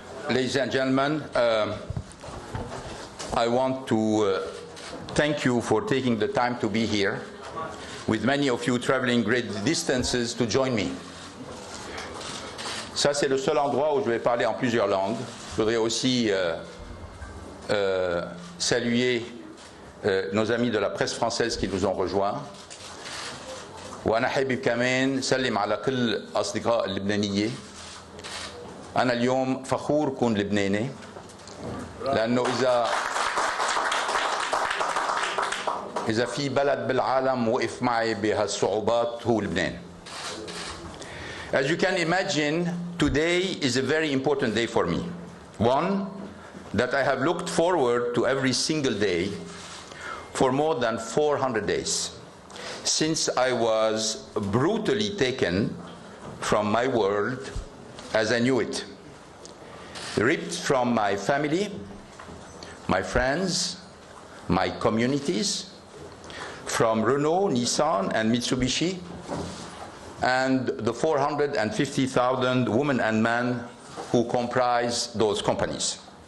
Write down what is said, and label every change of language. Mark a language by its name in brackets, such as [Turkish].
[English] Ladies and gentlemen, I want to thank you for taking the time to be here, with many of you traveling great distances to join me. [French] Ça, c'est le seul endroit où je vais parler en plusieurs langues. Je voudrais aussi saluer nos amis de la presse française qui nous ont rejoints. [Arabic] وأنا حابب كمان سلم على كل أصدقاء اللبنانية. أنا اليوم فخور كون لبناني، لأنه إذا في بلد بالعالم وقف معي بهالصعوبات هو لبنان. [English] As you can imagine, today is a very important day for me. One that I have looked forward to every single day for more than 400 days. Since I was brutally taken from my world as I knew it, ripped from my family, my friends, my communities, from Renault, Nissan, and Mitsubishi, and the 450,000 women and men who comprise those companies.